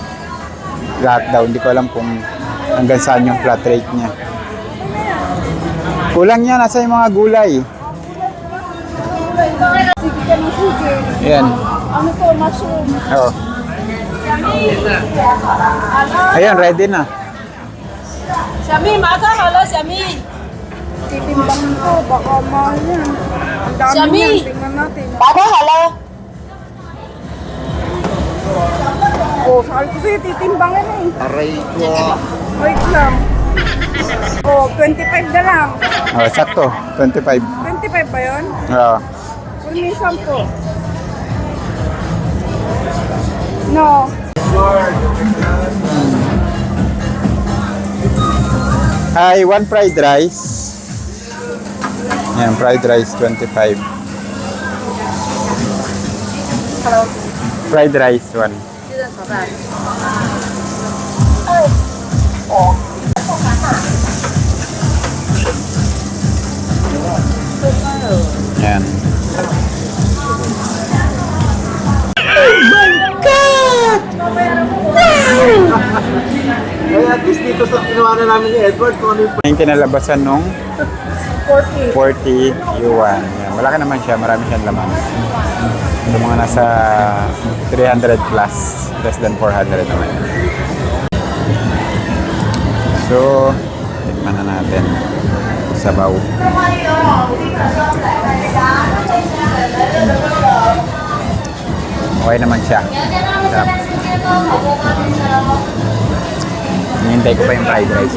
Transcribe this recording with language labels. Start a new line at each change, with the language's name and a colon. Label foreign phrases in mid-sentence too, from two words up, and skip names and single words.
Filipino: Lahat daw, hindi ko alam kung hanggang saan yung flat rate niya. Kulang niya, nasa yung mga gulay. Sige ka ng sige. Ayan. Ano to, mushroom? Oh. Ayan, ready na.
Chinese: 小蜜马上好了，小蜜。
Filipino: Titimbangin ko, baka mahal yan. Ang dami Shami! yan, tingnan natin.
Chinese: 马上好了。
Filipino: Oh, sabi ko sa'yo, titimbangin eh. Aray ko. Wait lang. Oh, 25 na lang. Oh, sakto, 25. 25 ba yun? Oo. Kung may 10.
English: No. Hi, one fried rice.
Filipino: Yan,
English: fried rice,
Filipino: 25.
English: Hello. Fried rice, one.
Chinese: 鸡蛋炒蛋。
Filipino: Yan. Kaya
English: at least
Filipino: dito sa ginawa na namin ni Edward, kung ano yung Yung kinalabasan nung 40 yuan. Yan. Malaki naman siya, marami siyang laman. Yung mga nasa 300
English: plus, less than
Filipino: 400 naman. So, tikman na natin. Sabaw. Okay naman siya. Sarap. Hinihintay ko pa yung fried rice.